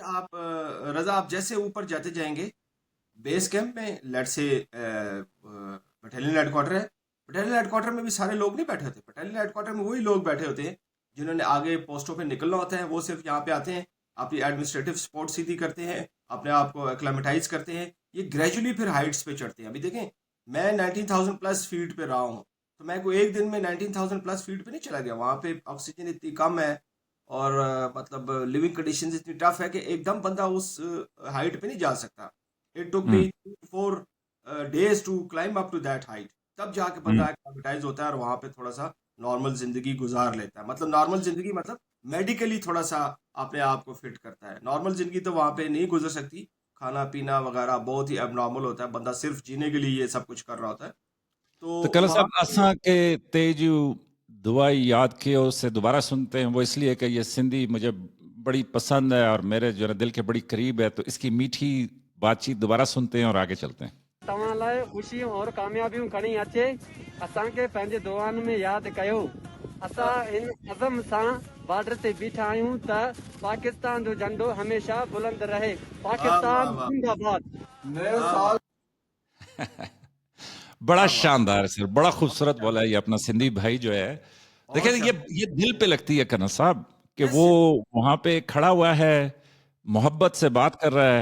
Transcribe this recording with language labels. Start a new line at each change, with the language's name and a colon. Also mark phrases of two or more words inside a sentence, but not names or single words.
Urdu: جیسے آپ رضا آپ جیسے اوپر جاتے جائیں گے
English: base camp
Urdu: میں,
English: let's say battalion headquarter
Urdu: ہے,
English: battalion headquarter
Urdu: میں بھی سارے لوگ نہیں بیٹھے ہوتے,
English: battalion headquarter
Urdu: میں وہی لوگ بیٹھے ہوتے ہیں جنہوں نے آگے پوسٹوں پہ نکلنا ہوتا ہے، وہ صرف یہاں پہ آتے ہیں، اپنی
English: administrative support
Urdu: سیدھی کرتے ہیں، اپنے آپ کو ایکلیمیٹائز کرتے ہیں، یہ گریجوئلی پھر ہائٹس پہ چڑھتے ہیں. ابھی دیکھیں، میں 19,000
English: plus feet
Urdu: پہ رہا ہوں، تو میں کوئی ایک دن میں 19,000
English: plus feet
Urdu: پہ نہیں چلا گیا، وہاں پہ آکسیجن اتنی کم ہے اور مطلب
English: living conditions
Urdu: اتنی ٹف ہے کہ ایک دم بندہ اس ہائٹ پہ نہیں جا سکتا.
English: it took me हम्म। 4 days to climb up to that height,
Urdu: تب جا کے بندہ हम्म। ایکلیمیٹائز ہوتا ہے اور وہاں پہ تھوڑا سا نارمل زندگی گزار لیتا ہے. مطلب نارمل زندگی مطلب میڈیکلی تھوڑا سا اپنے آپ کو فٹ کرتا ہے. نارمل زندگی تو وہاں پہ نہیں گزر سکتی، کھانا پینا وغیرہ بہت ہی ایبنارمل ہوتا ہے، بندہ صرف جینے کے لیے یہ سب کچھ کر رہا ہوتا ہے. तो تو کرن वहाँ صاحب,
Sindhi: असां के तेजू दुआ याद कयो
Urdu: سے دوبارہ سنتے ہیں، وہ اس لیے کہ یہ سندھی مجھے بڑی پسند ہے اور میرے جو ہے دل کے بڑی قریب ہے، تو اس کی میٹھی بات چیت دوبارہ سنتے ہیں اور آگے چلتے ہیں.
Sindhi: तव्हां लाइ ख़ुशियूं और कामयाबियूं खणी अचे असांखे पंहिंजे दुआनि में यादि कयो। असां इन अज़म सां बॉर्डर ते बीठा आहियूं त पाकिस्तान जो झंडो हमेशा बुलंद रहे।
Urdu: واہ واہ पाकिस्तान वाह जिंदाबाद। نئے سال. बड़ा واہ واہ, شاندار سر، بڑا बहुत خوبصورت بولا शानदार, ہے یہ اپنا سندھی بھائی جو ہے. देखिए, बहुत ये शानदार। دل پہ لگتی ہے کرن صاحب، کہ यस वो यस। وہاں پہ کھڑا ہوا ہے، محبت سے بات کر رہا ہے,